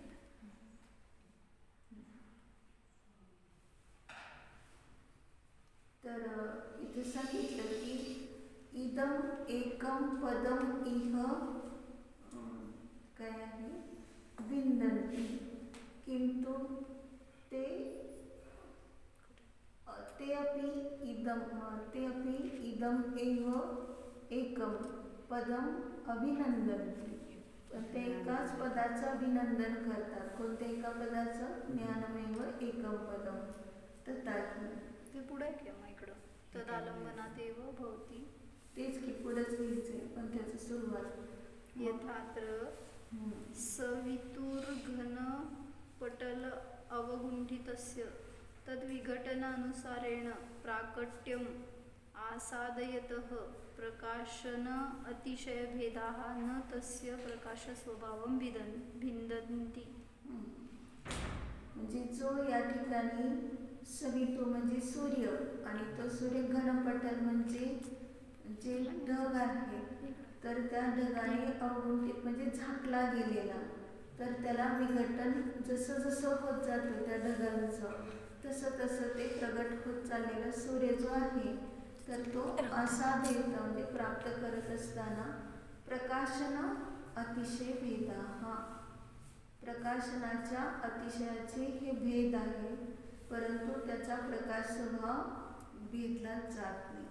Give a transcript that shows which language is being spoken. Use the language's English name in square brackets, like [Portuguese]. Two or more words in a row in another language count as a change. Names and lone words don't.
[Marathi] तर इथे सांगितलं की [Sanskrit] इदम एकम पदम इह [Marathi] काय आहे [Sanskrit] विंदन्ति, किंतु ते अपि इदम एव एकम पदम अभिनंदन्ति. [Marathi] ते एकाच पदाचं अभिनंदन करतात. कोणत्या एका पदाचं? [Sanskrit] ज्ञानमेव एकम पदम. तथापि [Marathi] ते पुढे किंवा इकडं [Sanskrit] तदालंबनात एव भवति. [Marathi] तेच की पुढंच लिहायचंय, पण त्याची सुरुवात [Sanskrit] यथात्र सवितुर्घन पटल अवगुंठितस्य तद्विघटनानुसारेण प्राकट्यम् आसादयतः प्रकाशन अतिशयभेदाः न तस्य प्रकाशस्वभावं भिन्दन्ति. [Marathi] म्हणजे जो या ठिकाणी सवितू म्हणजे सूर्य, आणि तो सूर्य घनपटल म्हणजे जे ढग आहे, तर त्या ढगाने अवगुंठित म्हणजे झाकला गेलेला, तर त्याला विघटन जसं जसं होत जातं त्या ढगांचं तसं तसं ते प्रगट होत चाललेला सूर्य जो आहे, तर तो असाध्यता म्हणजे प्राप्त करत असताना [Sanskrit] प्रकाशन अतिशय भेदा, [Marathi] हा प्रकाशनाच्या अतिशयाचे हे भेद आहे, परंतु त्याचा प्रकाश स्वभाव भेदला जात नाही.